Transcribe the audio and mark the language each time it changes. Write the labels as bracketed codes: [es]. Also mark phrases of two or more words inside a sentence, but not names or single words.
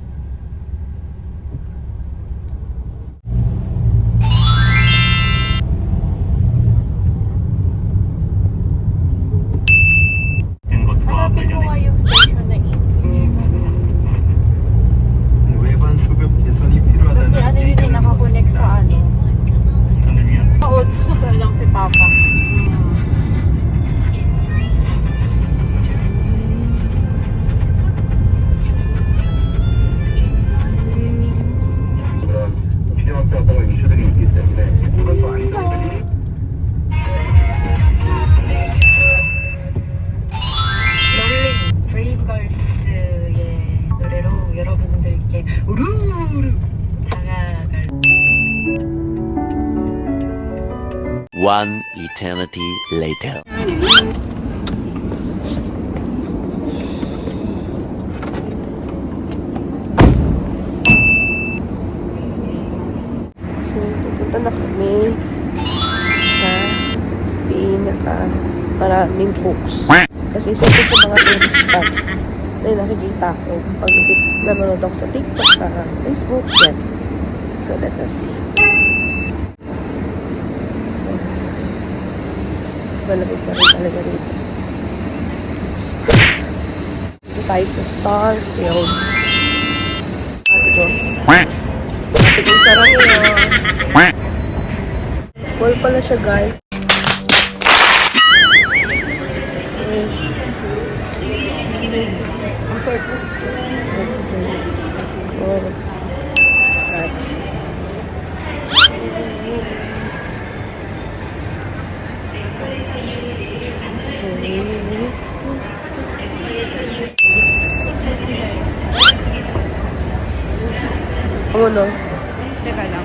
[tl] Hanapin mo nga yung station na ito. [ko] 외관 수급 개선이 필요하다는 [tl] Kasi ano yun yung nakakonect sa ano. Oo, susunod lang si Papa. [ko] 비정확성의 이슈들이 있기 때문에 이것도 안전들이 롤링 브레이브걸스의 노래로 여러분들께 우르르 다가갈 [en] One eternity later. [tl] So, pupunta na kami sa pinaka maraming hooks. Kasi isa ito sa mga [en] tourist spot [tl] na nakikita ko pag nanonood ako sa TikTok, sa Facebook, yan. So, let us see. Malamig pa rin talaga rito. So, dito tayo sa Starfield. Ito. Ito yung sarang yun. Cool pala siya, guys. I'm sorry. Oh. Right. Ano no? Teka lang.